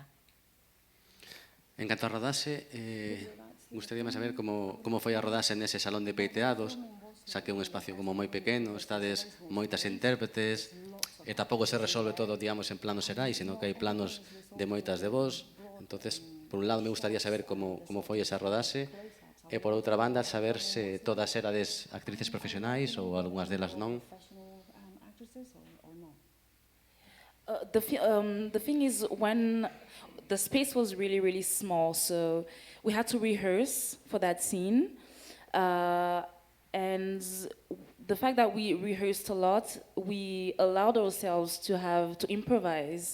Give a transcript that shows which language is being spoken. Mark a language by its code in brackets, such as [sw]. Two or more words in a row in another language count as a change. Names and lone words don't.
[gl] En canto a rodaxe, gustaríame saber como foi a rodaxe nese salón de peiteados, xa que é un espacio como moi pequeno, estades moitas intérpretes, e tampouco se resolve todo, digamos, en planos xerais, senón que hai planos de moitas de vos. Entonces, por un lado, me gustaría saber como foi esa rodaxe, e por outra banda, saber se todas erades actrices profesionais ou algunhas delas non. [en] The thing is, when the space was really, really small, so we had to rehearse for that scene. And the fact that we rehearsed a lot, we allowed ourselves to improvise.